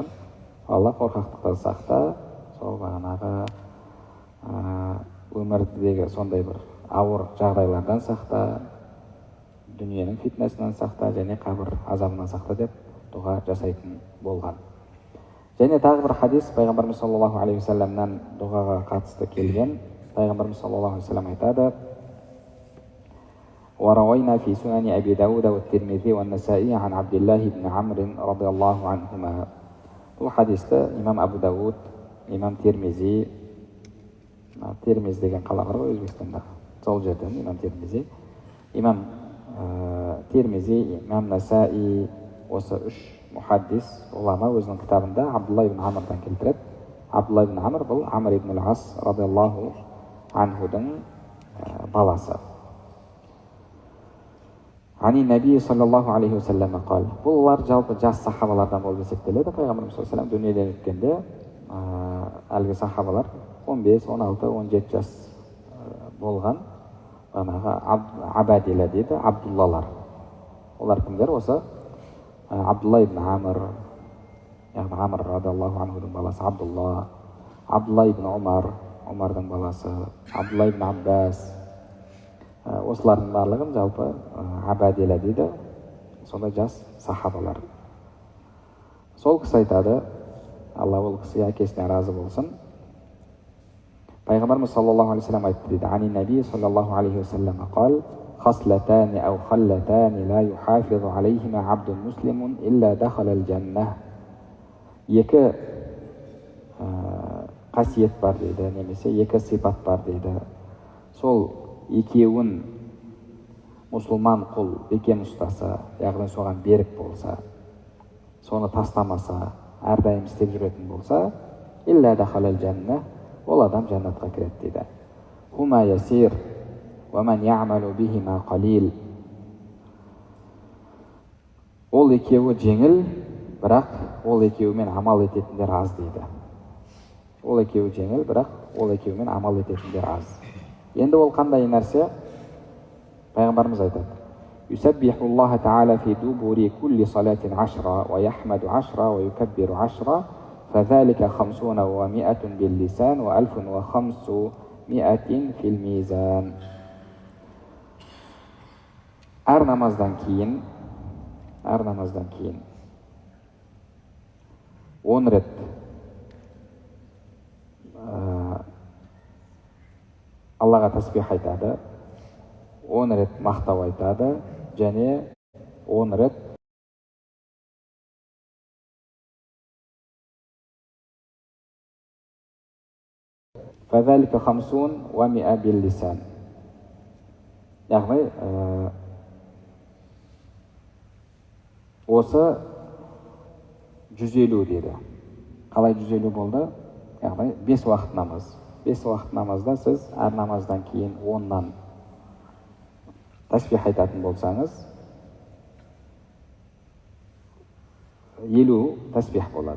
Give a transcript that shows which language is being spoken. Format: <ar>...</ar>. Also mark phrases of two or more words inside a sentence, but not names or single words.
<kk>Алла қорқақтықтан сақта, сол бағанағы өмірдегі сондай бір ауыр жағдайлардан сақта, дүниенің фитнасынан сақта және қабір азабынан сақта деп дұға жасайтын болған. Және тағы бір хадис Пайғамбарымыз</kk> <ar>صلى الله عليه وسلم</ar> <kk>дұғаға қатысты келген.</kk> <ar>Пайғамбарымыз صلى الله عليه وسلم айтады: وروينا في سنن أبي داود والترمذي والنسائي عن عبد الله بن عمرو رضي الله عنهما.</ar> <kk>Бұл хадисті имам Абу Дауд, имам Тирмизи, Тирмиз деген қала бар ғой Өзбекстанда, сол жерден имам Тирмизи, имам Тирмизи, имам Насаи, осы үш мұхаддис ғұлама өзінің кітабында Абдулла ибн Амрдан келтіреді. Абдулла ибн Амр бұл Амр ибн ал-Ас</kk> <ar>رضي الله عنه</ar> <kk>баласы.</kk> <ar>عن النبي صلى الله عليه وسلم قال.</ar> <kk>Бұлар жалпы жас сахабалардан болып есептеледі. Пайғамбарымыз</kk> <ar>صلى الله عليه وسلم</ar> <kk>дүниеден өткенде әлгі сахабалар 15, 16, 17 жас болған. Абадила дейді, Абдуллалар. Олар кімдер? Осы Абдулла ибн Амр, яғни Амр</kk> <ar>رضي الله عنه</ar> <kk>баласы Абдулла, Абдулла ибн Умар, Умардың баласы, Абдулла ибн Аббас. Осылардың барлығын жалпы Абадила дейді, сондай жас сахабалар. Сол кісі айтады, Алла ол кісіге әкесіне разы болсын. Пайғамбарымыз</kk> <ar>صلى الله عليه وسلم</ar> <kk>айтты дейді:</kk> <ar>عن النبي صلى الله عليه وسلم قال: خصلتان أو خلتان لا يحافظ عليهما عبد مسلم إلا دخل الجنة.</ar> <kk>Екі қасиет бар дейді, немесе екі сипат бар дейді. Сол екеуін мұсылман құл бекем ұстаса, яғни соған берік болса, соны тастамаса, әрдайым істеп жүретін болса,</kk> <ar>إلا دخل الجنة,</ar> <kk>ол адам жәннатқа кіреді дейді.</kk> <ar>هما يسير ومن يعمل بهما قليل.</ar> <kk>Ол екеуі жеңіл, бірақ ол екеуімен амал ететіндер аз дейді. Ол екеуі жеңіл, бірақ ол екеуімен амал ететіндер аз. Енді ол қандай нәрсе? Пайғамбарымыз айтады:</kk> <ar>يسبح الله تعالى في دبر كل صلاة 10 ويحمد 10 ويكبر 10 فذلك 50 و100 باللسان و1500 في الميزان.</ar> <kk>Әр намаздан кейін 10 рет Аллаға тасбих айтады, 10 рет мақтау айтады, және 10 рет</kk> <ar>فذلك 50 و100 باللسان.</ar> <kk>Яғни осы 150 деді. Қалай 150 болды? Яғни 5 уақыт намаз. 5 уақыт намазда сіз әр намаздан кейін 10-нан тасбих айтатын болсаңыз, 50 тасбих болады.</kk>